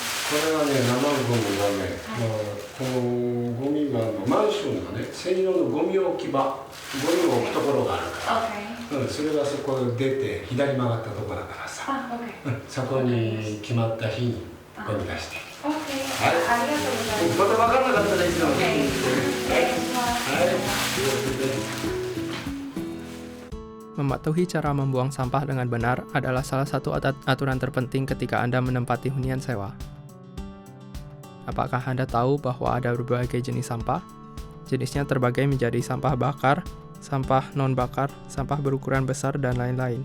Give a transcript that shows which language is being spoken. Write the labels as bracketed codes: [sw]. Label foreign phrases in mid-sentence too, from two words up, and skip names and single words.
[ja] これはね、生ゴミはね、このゴミがマンションのね、専用のゴミ置き場、ゴミを置くところがあるか OK。ら、それがそこ出て左曲がったところだからさ、あ、OK。そこに決まった日にゴミ出して。 OK。ありがとうございます。また分からなかったらいつでも聞いてお願いします。 [id] Mematuhi cara membuang sampah dengan benar adalah salah satu aturan terpenting ketika Anda menempati hunian sewa. Apakah Anda tahu bahwa ada berbagai jenis sampah? Jenisnya terbagi menjadi sampah bakar, sampah non-bakar, sampah berukuran besar, dan lain-lain.